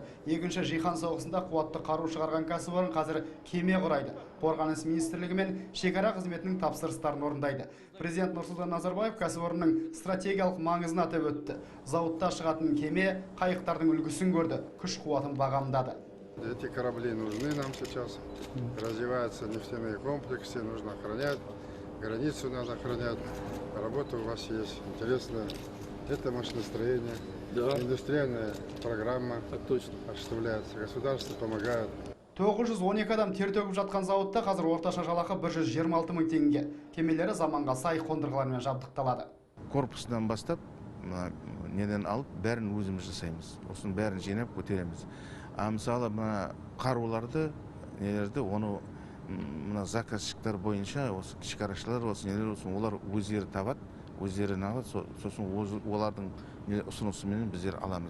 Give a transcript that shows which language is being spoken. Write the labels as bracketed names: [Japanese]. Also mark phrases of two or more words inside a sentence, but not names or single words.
[Kazakh] Екінші жиһан соғысында қуатты қару шығарған кәсіпорын қазір кеме құрайды. Қорғаныс министрлігі мен шекара қызметінің тапсырыстарын орындайды. Президент Нұрсұлтан Назарбаев кәсіпорынның стратегиялық маңызын атап өтті. Зауытта шығатын кеме қайықтардың үлгісін көрді, күш қуатын бағамдады. [Russian] Эти корабли нужны нам сейчас. Развиваются нефтяные комплексы, нужно охранять. Границу надо охранять. Работа у вас есть интересная. Это машиностроение. Да. Индустриальная программа осуществляется. Государство помогает. [Kazakh] 912 адам тер төгіп жатқан зауытта қазір орташа жалақы 126 мың теңге. Кемелері заманға сай қондырғылармен жабдықталады. Корпусынан бастап, неден алып, бәрін өзіміз жасаймыз. Осының бәрін жинап көтереміз. Мысалы, қаруларды, нелерді, оны заказчиктар бойынша, осы шекарашылар, осы нелер, олар өздері табады, өздері алады, сосын олардың ұсынысымен біздер аламыз.